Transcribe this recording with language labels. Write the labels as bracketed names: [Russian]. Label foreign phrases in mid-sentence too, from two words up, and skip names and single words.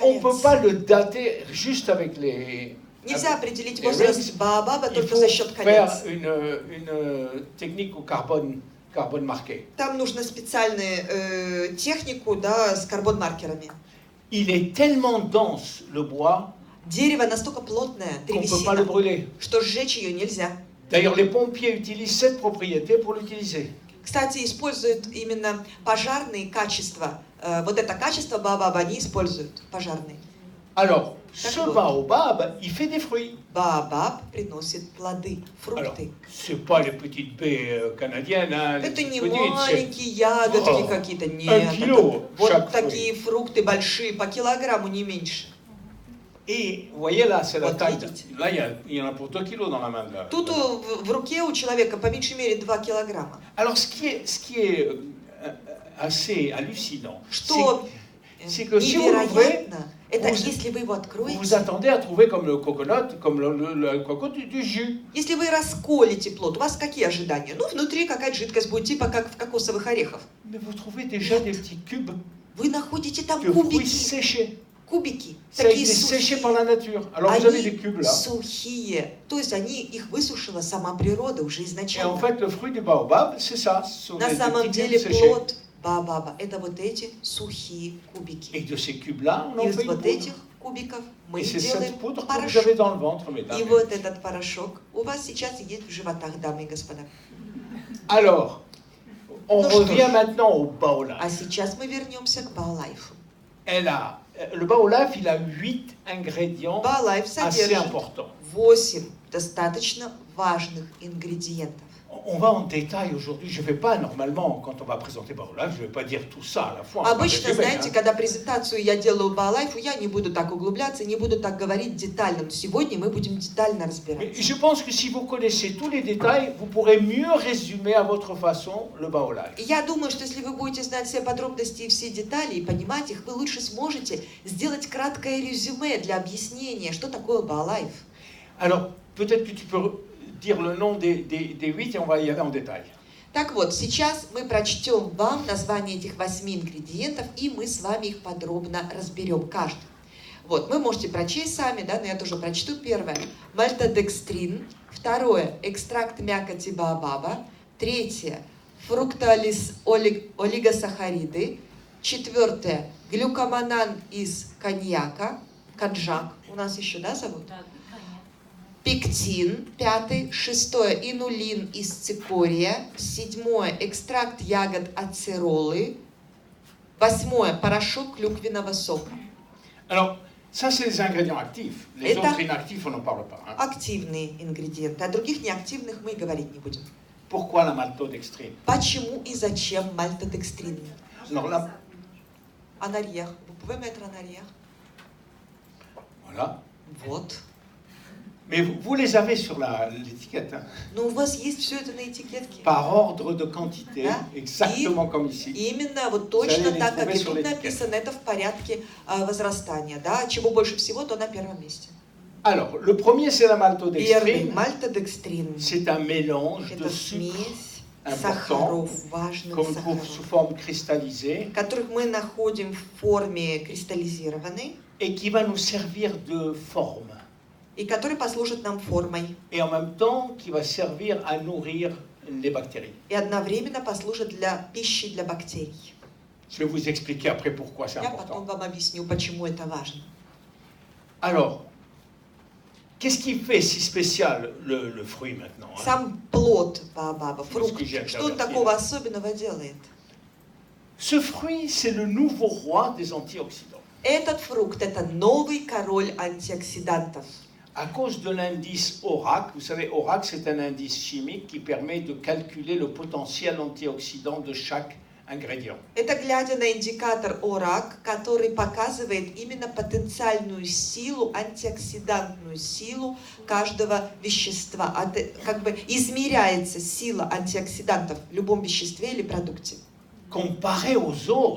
[French] On ne peut [Russian] колец. [French] pas le dater juste avec les... [Russian] Нельзя определить [French] les [Russian] возраст [English] rings. [Russian] баобаба [French] Il [Russian] только [French] faut [Russian] за счет [French] faire [Russian] колец. [French] une technique au carbone marqué. [Russian] Там нужно специальную технику, да, с карбон-маркерами. [French] Il est tellement dense, le bois, [Russian] Дерево настолько плотное, [French] qu'on ne peut pas le [Russian] древесина, [French] brûler. [Russian] что сжечь ее нельзя. [French] D'ailleurs, les pompiers utilisent cette propriété pour l'utiliser. [Russian] Кстати, используют именно пожарные качества. Вот это качество баобаба они используют, пожарные. [French] Alors, [Russian] Так [French] ce [Russian] вот. [French] baobab, il fait des fruits. [Russian] Баобаб приносит плоды, [French] Alors, [Russian] фрукты. [French] c'est pas les petites baies canadiennes, hein, les [Russian] Это не [French] petites, c'est- [Russian] маленькие ягодки О, какие-то, нет. кило это вот [French] chaque [Russian] такие фрукты большие, по килограмму, не меньше. [French] Et vous voyez là, c'est la [Russian] Вот [French] taille. [Russian] видите. [French] Là, il y en a pour 2 kilos dans la main. Là. [Russian] Тут в руке у человека по меньшей мере 2 килограмма. [French] Alors, ce qui est assez hallucinant, [Russian] Что [French] c'est que si vous l'ouvrez, [Russian] невероятно, это [French] vous- [Russian] если вы его [French] vous [Russian] откроете, [French] vous attendez à trouver comme le coconut, comme le coco du jus. [Russian] если вы расколете плод, у вас какие ожидания? Ну, внутри какая-то жидкость будет, типа как в кокосовых орехах. [French] Mais vous trouvez déjà des petits cubes [Russian] Вы находите там [French] de fruits [Russian] кубики, [French] séchés. [Russian] кубики, [French] Ça a [Russian] такие [French] été séché [Russian] сухие. [French] par la nature. Alors vous avez des [Russian] Они [French] cubes là. [Russian] сухие, то есть они их высушила сама природа уже [French] Et en [Russian] изначально. [French] fait, le fruit du baobab, c'est ça. Ce sont [Russian] На [French] des [Russian] самом [French] petits [Russian] деле [French] cubes séchés. [Russian] плод баобаба это вот эти сухие кубики. [French] Et de ces cubes-là, on en [Russian] Из [French] fait une [Russian] вот [French] poudre. [Russian] этих кубиков мы [French] Et c'est [Russian] делаем [French] cette poudre que vous [Russian] порошок. [French] avez dans le ventre, mesdames. [Russian] И вот этот порошок у вас сейчас есть в животах, дамы и господа. [French] Alors, on [Russian] Ну что [French] revient [Russian] ж. [French] maintenant au baolaf. [Russian] А сейчас мы вернемся к Баолайфу. [French] Le baolaf, il a 8 ingrédients [Russian] Баолайф [French] assez [Russian] содержит [French] importants. [Russian] 8 достаточно важных ингредиентов. [French] On va en détail aujourd'hui. Je ne vais pas, normalement, quand on va présenter baolaf, je ne vais pas dire tout ça à la fois. On va [Russian] Обычно, [French] résumer, [Russian] знаете, [French] hein. [Russian] когда презентацию я делаю Баолайфу, я не буду так углубляться, не буду так говорить детально. Но сегодня мы будем детально [French] Mais [Russian] разбираться. [French] je pense que si vous connaissez tous les détails, vous pourrez mieux résumer à votre façon le baolaf. [Russian] И я думаю, что если вы будете знать все подробности и все детали и понимать их, вы лучше сможете сделать краткое резюме для объяснения, что такое Баолайф. [French] Alors, peut-être que tu peux dire le nom des 8 et on va y aller en détail. [Russian] Так вот, сейчас мы прочтем вам название этих 8 ингредиентов, и мы с вами их подробно разберем, каждый. Вот, вы можете прочесть сами, да, но я тоже прочту. Первое – мальтодекстрин. Второе – экстракт мякоти баобаба. Третье – фруктоолигосахариды. Четвертое – глюкоманан из коньяка. Конжак у нас еще, да, зовут? Пектин, пятый, шестое, инулин из цикория, седьмое, экстракт ягод ацеролы, восьмое, порошок клюквенного сока. [French] Alors, ça, c'est les ingrédients actifs. Les [Russian] Это- [French] autres inactifs, on n'en parle pas. Hein. [Russian] Активные ингредиенты, о других неактивных мы и говорить не будем. [French] Pourquoi la maltodextrine? [Russian] Почему и зачем мальтодекстрин? [French] Alors là, Анарьях. Vous pouvez mettre en arrière? voilà. [Russian] Вот. [French] Mais vous les avez sur l'étiquette, hein, [Russian] Но у вас есть все это на этикетке. [French] par ordre de quantité, [Russian] Да. [French] exactement comme ici. [Russian] Именно вот [French] Vous allez [Russian] точно [French] les [Russian] так, как [French] trouver [Russian] и [French] sur [Russian] тут [French] l'étiquette. [Russian] написано, это в порядке возрастания. Да? Чего больше всего, то на первом месте. [French] Alors, le premier, c'est la [Russian] Первый [French] maltodextrine. [Russian] мальтодекстрин. [French] C'est un mélange de [Russian] Это [French] sucre [Russian] смесь [French] important, [Russian] сахаров, важных [French] qu'on trouve sous [Russian] сахаров, [French] forme cristallisée, [Russian] которых мы находим в форме кристаллизированной [French] et qui va nous servir de forme. [Russian] и которые послужат нам формой [French] Et en même temps, qui va servir à nourrir les bactéries. [Russian] и одновременно послужат для пищи для бактерий. [French] Je vais vous expliquer après pourquoi c'est [Russian] Я потом [French] important. [Russian] вам объясню, почему это важно. [French] Alors, qu'est-ce qui fait si spécial le fruit maintenant, hein? [Russian] Сам плод баобаба, Ну, фрукт, скажи, что он Альбертина. такого особенного делает? [French] Ce fruit, c'est le nouveau roi des antioxydants. [Russian] Этот фрукт – это новый король антиоксидантов. [French] À cause de l'indice ORAC, vous savez, ORAC, c'est un indice chimique qui permet de calculer le potentiel antioxydant de chaque ingrédient. [Russian] Это глядя на индикатор ОРАК, который показывает именно потенциальную силу, антиоксидантную силу каждого вещества. Как бы измеряется сила антиоксидантов в любом веществе или продукте. [French] Comparé aux autres,